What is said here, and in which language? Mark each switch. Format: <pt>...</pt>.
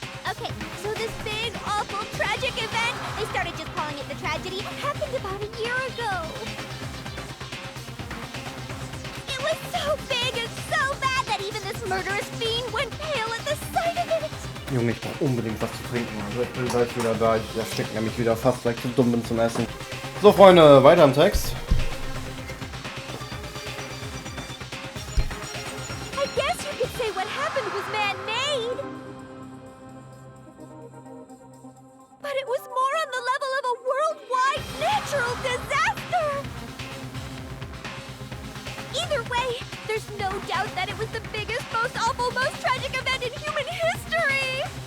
<en>Okay, so this big, awful, tragic event, they started just calling it the tragedy, happened about a year ago. It was so big and so bad that even this murderous fiend went pale at the sight of it.</en> <de>Junge, ich brauche unbedingt was zu trinken. Also ich bin gleich wieder da. Ich erschrecke nämlich wieder fast, weil ich zu dumm bin zum Essen. So, Freunde, weiter im Text.</de> <en>I guess you could say what happened was man-made. But it was more on the level of a worldwide natural disaster. Either way, there's no doubt that it was the biggest, most awful, most tragic event in human history.</en>